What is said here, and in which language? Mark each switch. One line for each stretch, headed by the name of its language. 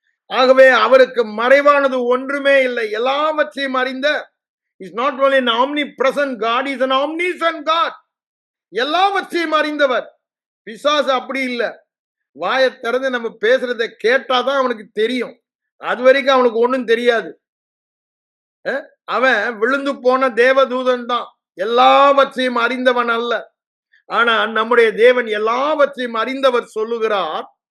Tamil: ஆகவே அவருக்கு மறைவானது ஒன்றுமே இல்லை. எல்லாவற்றையும் அறிந்த
English: Is not only an omnipresent God, is an omniscient God.
Tamil: எல்லாவற்றையும் அறிந்தவர். பிசாசு அப்படி இல்லை. வாயை திறந்து நம்ம பேசுறதை கேட்டாதான் அவனுக்கு தெரியும். அது வரைக்கும் அவனுக்கு ஒண்ணும் தெரியாது. அவன் விழுந்து போன தேவதூதன் தான். எல்லாவற்றையும் அறிந்தவன் அல்ல. ஆனா நம்முடைய தேவன் எல்லாவற்றையும் அறிந்தவர் சொல்லுகிறார்.